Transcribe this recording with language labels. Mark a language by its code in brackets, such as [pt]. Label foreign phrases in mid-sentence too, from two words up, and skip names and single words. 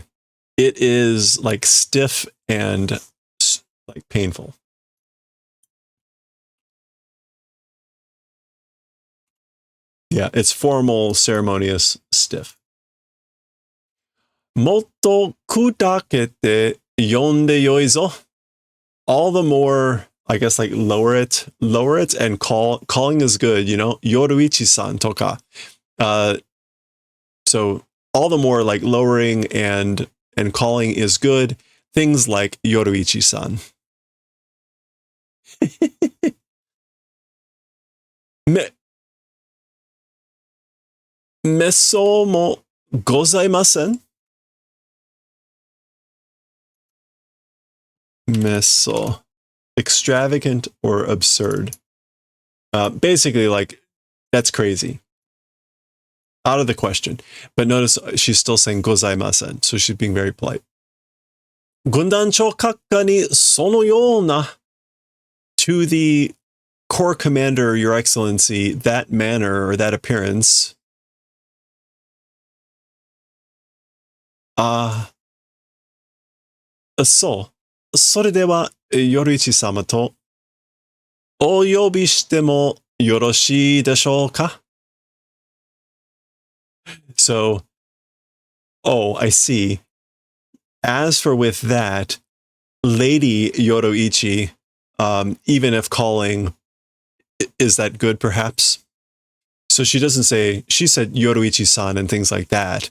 [en] It is like stiff and like painful. Yeah, it's formal, ceremonious, stiff. [ja] もっと砕けて呼んでよいぞ. [en] All the more, I guess, like lower it, and calling is good, you know, Yoruichi-san toka. So all the more like lowering and calling is good. Things like Yoruichi-san. [ja] 滅相もございません. [en] Meso. Extravagant or absurd. Basically, like, that's crazy. Out of the question. But notice she's still saying gozaimasen, so she's being very polite. [ja] 軍団長閣下にそのような. [en] To the corps commander, your excellency, that manner or that appearance. So, [ja] それでは、Yoruichi様とお呼びしてもよろしいでしょうか? [en] So, oh, I see. As for with that, Lady Yoruichi, even if calling, is that good perhaps? So she doesn't say, she said Yoruichi-san and things like that.